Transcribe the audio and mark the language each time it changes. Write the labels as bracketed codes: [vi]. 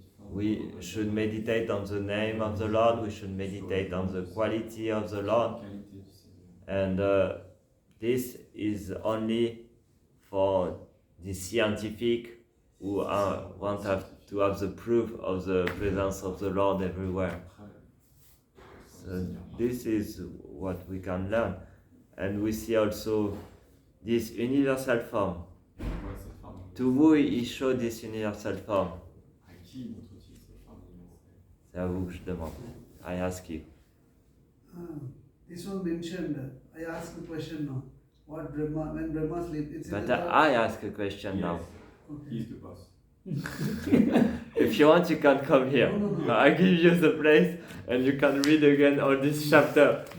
[en] We should meditate on the name of the Lord, we should meditate on the quality of the Lord, and this is only for the scientific who want to have the proof of the presence of the Lord everywhere. So this is what we can learn. And we see also this universal form. To who he showed this universal form? [fr] C'est à vous que je demande. [en] I ask you. This was mentioned. I asked the question now. What Brahma, when Brahma sleeps, it's But in the I ask a question now. Okay. He's the boss. If you want, you can come here. No. I give you the place and you can read again all this chapter.